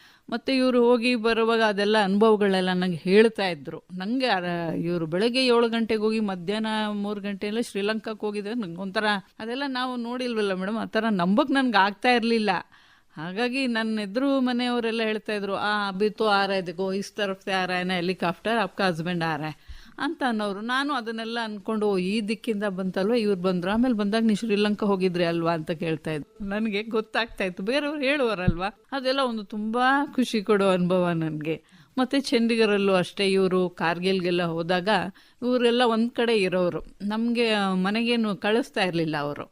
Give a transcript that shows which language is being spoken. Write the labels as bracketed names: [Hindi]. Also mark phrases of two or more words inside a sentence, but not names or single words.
[Kannada] ಮತ್ತು ಇವರು ಹೋಗಿ ಬರುವಾಗ ಅದೆಲ್ಲ ಅನುಭವಗಳೆಲ್ಲ ನಂಗೆ ಹೇಳ್ತಾ ಇದ್ರು. ನನಗೆ ಇವರು ಬೆಳಗ್ಗೆ 7 ಗಂಟೆಗೆ ಹೋಗಿ ಮಧ್ಯಾಹ್ನ 3 ಗಂಟೆಯಲ್ಲ ಶ್ರೀಲಂಕಾಕ್ಕೆ ಹೋಗಿದ್ದಾರೆ. ನಂಗೆ ಒಂಥರ ಅದೆಲ್ಲ ನಾವು ನೋಡಿಲ್ವಲ್ಲ ಮೇಡಮ್, ಆ ಥರ ನಂಬಕ್ಕೆ ನನಗೆ ಆಗ್ತಾ ಇರಲಿಲ್ಲ. ಹಾಗಾಗಿ ನನ್ನ ಎದುರು ಮನೆಯವರೆಲ್ಲ ಹೇಳ್ತಾ ಇದ್ರು, [Hindi] अभी तो आ रहे देखो इस तरफ से आ रहा है ना हेलीकॉप्टर आपका हस्बैंड आ रहा है [Kannada] ಅಂತ ಅನ್ನೋರು. ನಾನು ಅದನ್ನೆಲ್ಲ ಅಂದ್ಕೊಂಡು ಈ ದಿಕ್ಕಿಂದ ಬಂತಲ್ವ ಇವ್ರು ಬಂದರು. ಆಮೇಲೆ ಬಂದಾಗ ನೀವು ಶ್ರೀಲಂಕಾ ಹೋಗಿದ್ರಿ ಅಲ್ವಾ ಅಂತ ಕೇಳ್ತಾ ಇದ್ರು. ನನಗೆ ಗೊತ್ತಾಗ್ತಾ ಇತ್ತು, ಬೇರೆಯವ್ರು ಹೇಳುವರಲ್ವಾ, ಅದೆಲ್ಲ ಒಂದು ತುಂಬ ಖುಷಿ ಕೊಡೋ ಅನುಭವ ನನಗೆ. ಮತ್ತು ಚಂಡೀಗಢಲ್ಲೂ ಅಷ್ಟೇ, ಇವರು ಕಾರ್ಗಿಲ್ಗೆಲ್ಲ ಹೋದಾಗ ಇವರೆಲ್ಲ ಒಂದು ಕಡೆ ಇರೋರು, ನಮಗೆ ಮನೆಗೇನು ಕಳಿಸ್ತಾ ಇರಲಿಲ್ಲ ಅವರು.